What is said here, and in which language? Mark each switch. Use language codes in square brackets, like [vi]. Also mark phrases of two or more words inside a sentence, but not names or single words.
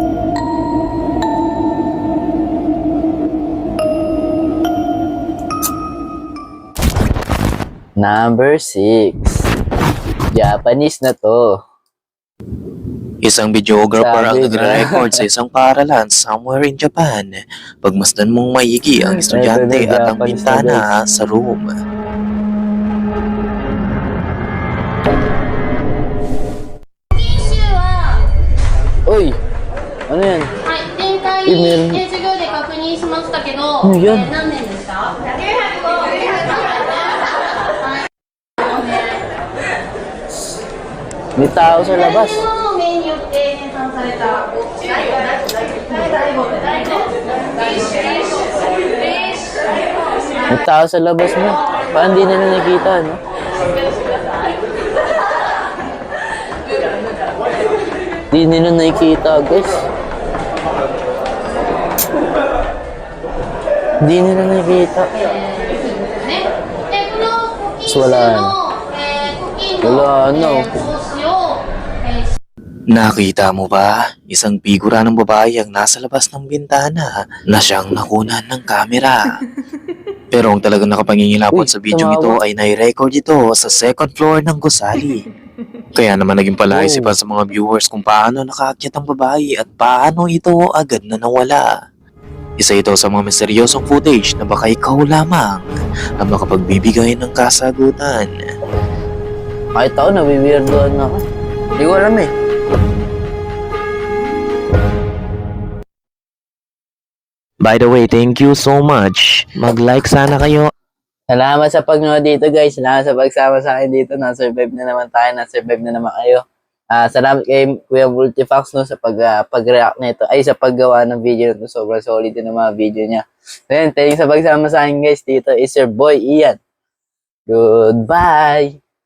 [en] Number 6. [tl] Japanese na to. Isang videographer ang Sabi na. nagre-record sa isang paaralan [en] somewhere in Japan. [tl] Pagmasdan mong maigi ang estudyante Ito na, at ang Japanese na, bintana guys. sa room. Uy! Ano yan? [ja] はい、前回、えメール授業で確認しましたけど、うんいや何年でした [tl] May tao sa labas. [ja] の名によって編纂された [tl] May tao sa labas mo. Parang hindi nila nakita, no? Hindi nila nakikita, guys. Hindi nila nakikita. [ja] ね。で、この古今集 [tl] Wala [ja] の、古今の、 [tl] Wala na. [ja] 投資を、 [tl] Nakita mo ba? Isang figura ng babae ang nasa labas ng bintana na siyang nakunan ng kamera. Pero ang talagang nakapangingilapon Uy, sa video ito ay nai-record ito sa second floor ng gusali. Kaya naman naging palaisipan sa mga viewers kung paano nakaakyat ang babae at paano ito agad na nawala. Isa ito sa mga misteryosong footage na baka ikaw lamang ang makapagbibigay ng kasagutan. Kahit ako, nabiwirdoan ako. Hindi ko alam eh. [en] By the way, thank you so much. [tl] Mag-like sana kayo. Salamat sa pagnood dito, guys. Salamat sa pagsama sa akin dito. Na-survive na naman tayo. Na-survive na naman kayo. Salamat kay Kuya Multifax, no, sa pag-react nito. Ay, sa paggawa ng video nito. Sobrang solid din ang mga video niya. So, yun, [en] thank you [tl] sa pagsama sa akin, guys. Dito is [en] your boy, [tl] Ian. Goodbye!